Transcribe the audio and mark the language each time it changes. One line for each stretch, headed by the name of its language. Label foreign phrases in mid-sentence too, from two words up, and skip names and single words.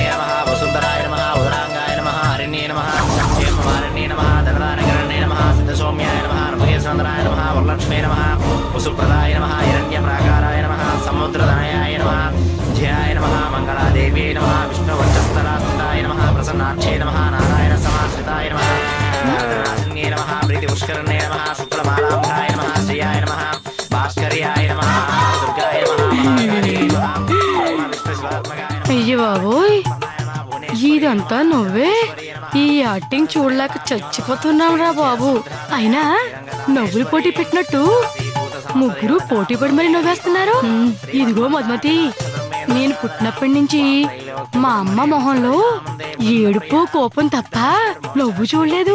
Sanskrit: नमः वसुन्धराय नमः उदरांगाय नमः हरिण्ये नमः हेममालिन्ये नमः धनदानकरण्ये नमः सिद्धसौम्याय नमः रमकेशचन्द्राय नमः वरलक्ष्मे नमः वसुप्रदाय नमः हिरण्यप्राकाराय नमः समुद्रधनयाय नमः जयाय नमः मंगलादेव्यै नमः विष्णुवक्षस्थलाय नमः प्रसन्नाक्षे नमः नारायणसमाश्रिताय नमः नारायणासिन्ये नमः प्रीतिपुष्करणे नमः शुक्लमालाम्भाय नमः श्रियाय नमः भास्कर्याय नमः दुर्गाय नमः
Telugu: అయ్య బాబోయ్ ఇదంతా నువ్వే ఈ యాక్టింగ్ చూడలేక చచ్చిపోతున్నావురా బాబు. అయినా నవ్వులు పోటీ పెట్టినట్టు ముగ్గురు పోటీ పడి మరి నవ్వేస్తున్నారు. ఇదిగో మధుమతి, నేను పుట్టినప్పటి నుంచి మా అమ్మ మొహంలో ఏడుపు కోపం తప్ప నవ్వు చూడలేదు.